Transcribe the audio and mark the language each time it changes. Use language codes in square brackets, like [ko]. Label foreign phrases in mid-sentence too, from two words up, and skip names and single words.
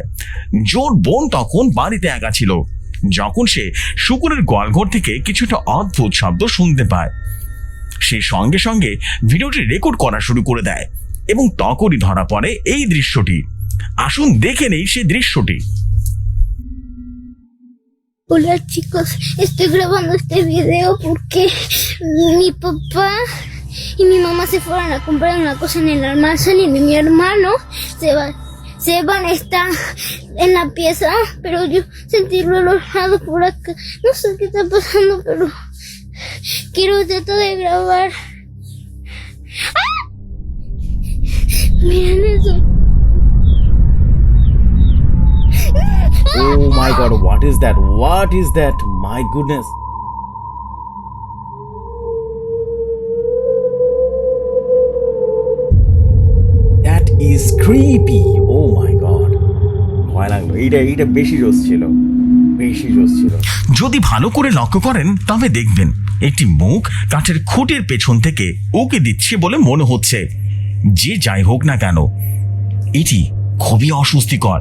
[bn] জোর বোন তখন বাড়িতে একা ছিল যখন সে শুকুরের গোয়ালঘর থেকে কিছুটা অদ্ভুত শব্দ শুনতে পায়। সে সঙ্গে সঙ্গে ভিডিওটি রেকর্ড করা শুরু করে দেয় এবং তখনই ধরা পড়ে এই দৃশ্যটি। আসুন দেখে নেই সেই দৃশ্যটি। [es] Hola chicos, estoy grabando este video porque mi papá y mi mamá se fueron a comprar una cosa en el almacén y mi hermano Seban está en la pieza, pero yo sentí olorado por acá. No sé qué está pasando, pero quiero tratar de grabar. ¡Ah! Miren eso. [en] Oh my god, what is that? What is that? My goodness. That is creepy. Oh my god. [bn] ভয় লাগলো। এইটা বেশি জোস ছিল, বেশি জোস ছিল। যদি ভালো করে লক্ষ্য করেন তবে দেখবেন একটি মুখ কাঠের খুঁটির পেছন থেকে ওকে দিচ্ছে বলে মনে হচ্ছে। যে যাই হোক না কেন, এটি খুবই অস্বস্তিকর।